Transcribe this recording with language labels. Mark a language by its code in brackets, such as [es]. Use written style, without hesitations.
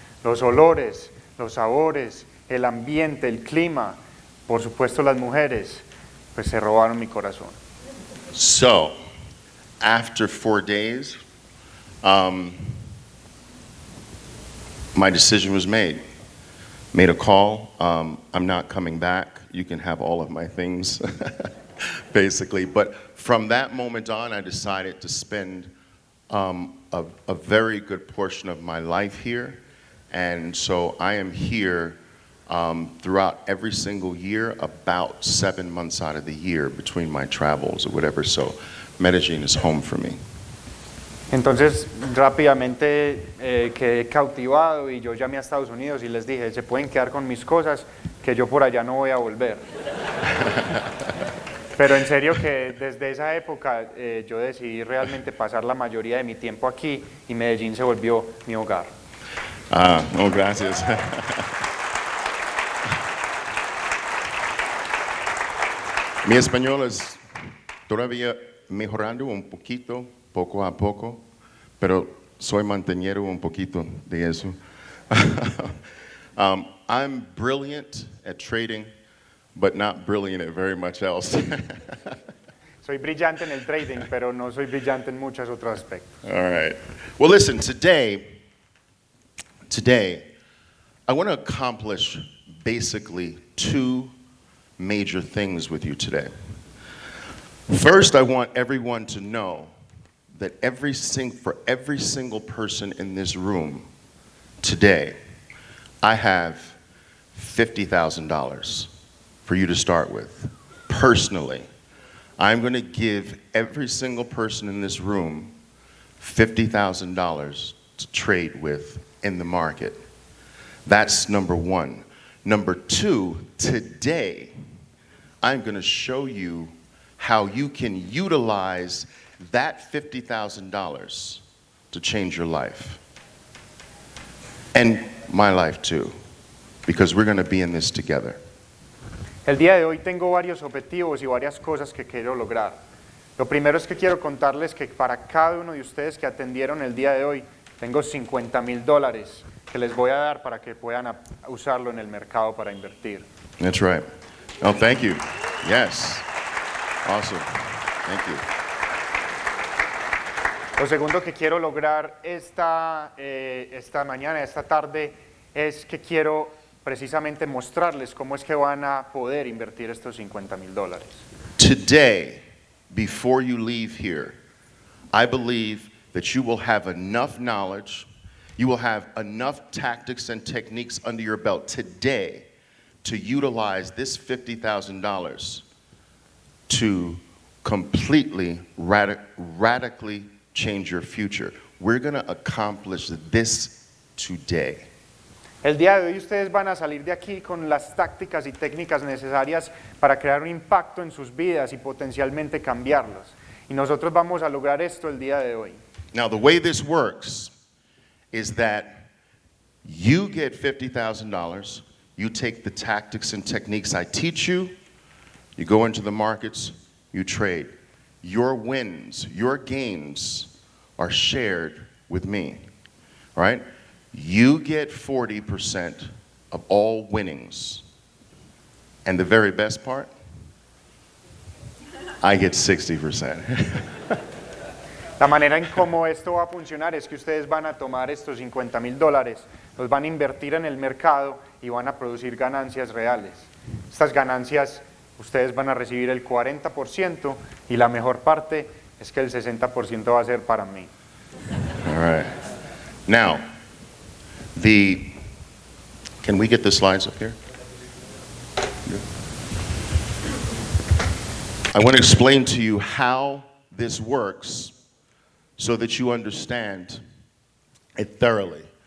[es] Los olores, los sabores, el ambiente, el clima, por supuesto las mujeres, pues se robaron mi corazón. [en] So, after 4 days, my decision was made. Made a call, I'm not coming back, you can have all of my things, basically. But from that moment on, I decided to spend a very good portion of my life here. And so I am here throughout every single year, about 7 months out of the year between my travels or whatever. So Medellín is home for me. [es] Entonces rápidamente quedé cautivado y yo llamé a Estados Unidos y les dije, se pueden quedar con mis cosas, que yo por allá no voy a volver. Pero en serio que desde esa época yo decidí realmente pasar la mayoría de mi tiempo aquí, y Medellín se volvió mi hogar. No, gracias. Mi español es todavía mejorando un poquito, poco a poco, pero soy manteniendo un poquito de eso. [en] I'm brilliant at trading, but not brilliant at very much else. [es] Soy brillante en el trading, pero no soy brillante en muchos otros aspectos. [en] All right. Well, listen, today, I want to accomplish basically 2 major things with you today. First, I want everyone to know that for every single person in this room today, I have $50,000 for you to start with. Personally, I'm going to give every single person in this room $50,000 to trade with in the market. That's number 1. Number 2, today, I'm going to show you how you can utilize that $50,000 to change your life. And my life too, because we're going to be in this together. [es] El día de hoy tengo varios objetivos y varias cosas que quiero lograr. Lo primero es que quiero contarles que para cada uno de ustedes que atendieron el día de hoy, tengo $50,000 que les voy a dar para que puedan usarlo en el mercado para invertir. [en] That's right. Oh, thank you. Yes. Awesome. Thank you. [es] Lo segundo que quiero lograr esta mañana, esta tarde, es que quiero precisamente mostrarles cómo es que van a poder invertir estos $50,000. [en] Today, before you leave here, I believe that you will have enough knowledge, you will have enough tactics and techniques under your belt today to utilize this $50,000 to completely, radically change your future. We're going to accomplish this today. [es] El día de hoy ustedes van a salir de aquí con las tácticas y técnicas necesarias para crear un impacto en sus vidas y potencialmente cambiarlos. Y nosotros vamos a lograr esto el día de hoy. [en] Now, the way this works is that you get $50,000, you take the tactics and techniques I teach you, you go into the markets, you trade. Your wins, your gains are shared with me, all right? You get 40% of all winnings. And the very best part, I get 60%. [es] La manera en cómo esto va a funcionar es que ustedes van a tomar estos $50,000, los van a invertir en el mercado y van a producir ganancias reales. Estas ganancias ustedes van a recibir el 40% y la mejor parte es que el 60% va a ser para mí. [en] All right. Now, can we get the slides up here? I want to explain to you how this works so that you understand it thoroughly.